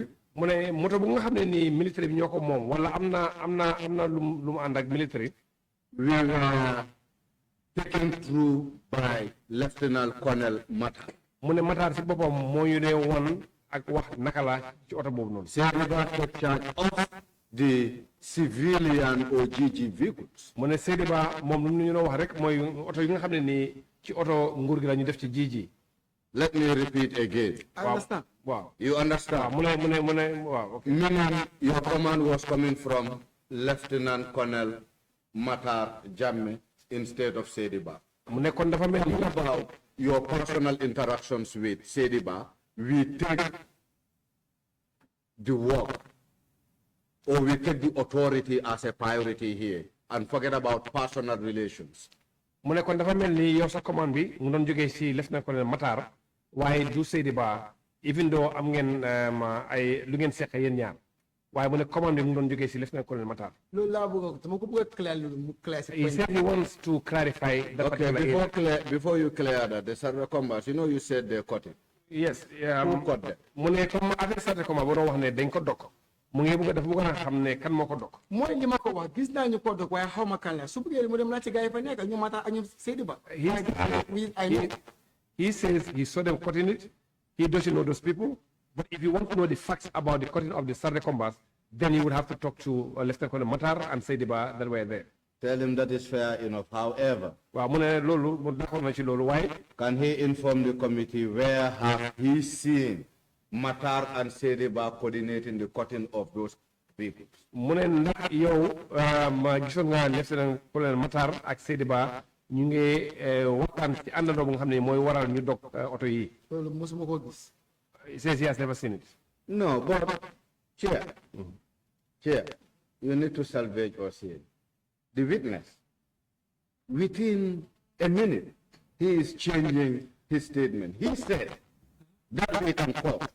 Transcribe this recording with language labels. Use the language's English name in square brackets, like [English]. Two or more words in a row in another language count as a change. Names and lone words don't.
[Wolof] mu ne moto bu nga xam ne nii military bi ñoo ko moom wala am na lu mu ànd ak military. [English] we were taken through by Lieutenant Colonel Matar. [Wolof] mu ne Matar si boppam moo ñu dee woon ak wax naka la ci oto boobu noonu. [English] Sediba took charge of the civilian or GG vehicles. [Wolof] mu ne Sediba moom lu ñu wax rek mooy oto yi nga xam ne nii ci oto nguur gi la ñu def ci GG. [English] Let me repeat again. I understand. Wow. You understand? [Wolof] mu ne waaw. [English] Okay. Meaning your command was coming from Lieutenant Colonel Matar Jammeh instead of Sediba. [Wolof] mu ne kon dafa mel ni [English] About your personal interactions with Sediba, we take the work or we take the authority as a priority here and forget about personal relations. [Wolof] mu ne kon dafa mel ni yow sa commande bi mu doon jógee si Lieutenant Colonel Matar waaye du Sediba [English] even though [Wolof] am ngeen ay lu ngeen seq yéen ñaar waaye mu ne commande bi mu doon jógee si Lieutenant Colonel Matar. loolu laa bëgg dama ko bëgg a clair mu clair si [English] He said he wants to clarify that particular area. Before you clear that, the Sarah Combats, you said they're cutting. Yes. Who cut them? [Wolof] mu ne [French] comme avec [Wolof] Sarr comme boo doon wax ne dañ ko dokk mu ngi bëgg dafa bëgg a xam ne kan moo ko dokk. mooy li ma ko wax gis naa ñu ko dog waaye xaw ma kan la su bëggee mu dem naa ci gars yi fa nekk ñu Matar ak ñu Sediba. [English] He says he saw them cutting it. He doesn't know those people. But if you want to know the facts about the cutting of the Sarre Combats, then you would have to talk to Lieutenant Colonel Matar and Sediba that were there. Tell him that is fair enough. However, [Wolof] waaw mu ne loolu mu d'accord na ci loolu waaye. [English] can he inform the committee where have he seen Matar and Sediba coordinating the cutting of those vehicles? [Wolof] mu ne ndax yow ma gisoon nga Lieutenant Colonel Matar ak Sediba ñu ngi waxtaan ci àndandoo bu nga xam ne mooy waral ñu dog oto yi. loolu mosuma ko gis. [English] He says he has never seen it. No, but Chair, You need to salvage or say. The witness, within a minute, he is changing his statement. He said that we can call.